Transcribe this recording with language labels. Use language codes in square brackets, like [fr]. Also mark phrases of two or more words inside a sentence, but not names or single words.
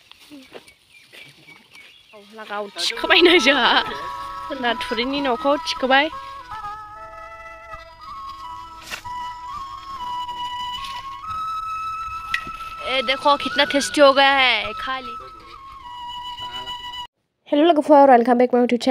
[brx] लागाव थिखोबायनो जोंहा जोंना थुरिनि न'खौ थिखोबाय [hi] देखो कितना टेस्टी हो गया है [brx] खाली हेलो लोगोफोर [en] welcome back my YouTube